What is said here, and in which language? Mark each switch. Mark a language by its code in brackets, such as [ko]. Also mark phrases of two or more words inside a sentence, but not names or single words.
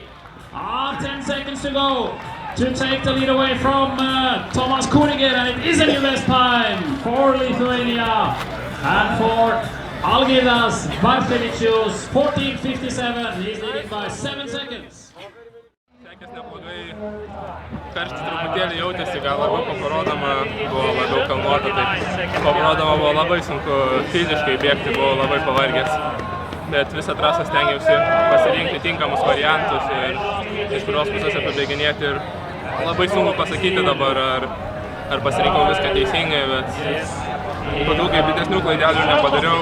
[en] 10 seconds to go to take the lead away from Tomas Kuniger, and it is a new best time for Lithuania and for Algirdas Bartkevičius, 14:57. He's leading by 7 seconds. [lt] Sekės neblogai, karštis truputėlį jautėsi, gal labiau paparodama, buvo labiau kalnuota, tai paparodama buvo labai sunku fiziškai bėgti, buvo labai pavargęs. Bet visą trasą stengiausi pasirinkti tinkamus variantus ir iš kurios pusės apibėginėti ir labai sunku pasakyti dabar, ar pasirinkau viską teisingai, bet po daug kaip didesnių klaidelių nepadariau.